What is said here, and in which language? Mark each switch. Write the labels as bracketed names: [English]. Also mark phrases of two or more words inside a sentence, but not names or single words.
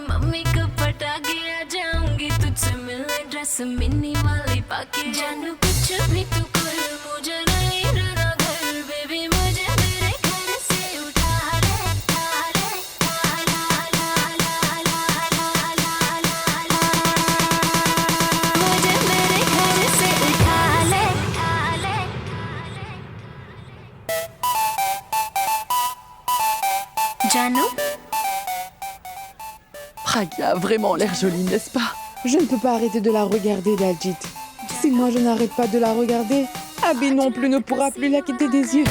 [Hindi] मम्मी को पटा के आ जाऊंगी तुझसे मिलने [English] dress mini [Hindi] वाली पाके जानू कुछ भी तू कर मुझे नहीं रहना घर बेबी मुझे मेरे घर से उठा ले मुझे मेरे घर से उठा ले जानू [French] Pragya a vraiment l'air jolie, n'est-ce pas? Je ne peux pas arrêter de la regarder, Daljit. Si moi je n'arrête pas de la regarder, Abby non plus ne pourra plus la quitter des yeux.